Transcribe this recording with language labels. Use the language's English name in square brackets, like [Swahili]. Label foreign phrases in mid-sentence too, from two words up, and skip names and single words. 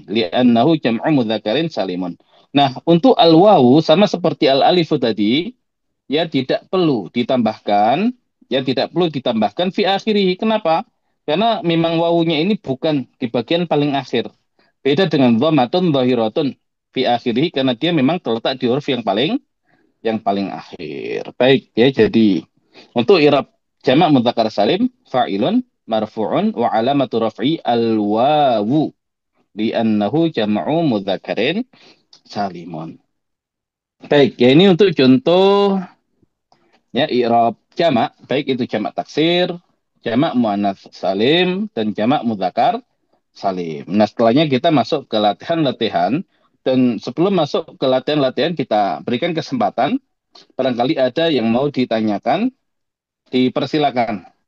[Arabic] لأنه جمع مذكر سالم. [Indonesian] Nah, untuk al-wawu sama seperti al-alifu tadi, ya tidak perlu ditambahkan, ya tidak perlu ditambahkan [Arabic] في آخره. [Indonesian] Kenapa? Karena memang wawunya ini bukan di bagian paling akhir. Beda dengan [Arabic] ضمة ظاهرة في آخره [Indonesian] karena dia memang terletak di huruf yang paling akhir. Baik ya, jadi untuk i'rab jamak [Arabic] مذكر سالم فاعل مرفوع وعلامة رفع الواو لأنه جمع مذكر سالم. [Indonesian] Baik, ya ini untuk contoh ya i'rab jamak, baik itu jamak taksir, jamak [Arabic] مؤنث سالم [Indonesian] dan jamak [Arabic] مذكر سالم. [Indonesian] Nah, setelahnya kita masuk ke latihan-latihan dan sebelum masuk ke latihan-latihan kita berikan kesempatan barangkali ada yang mau ditanyakan, dipersilakan.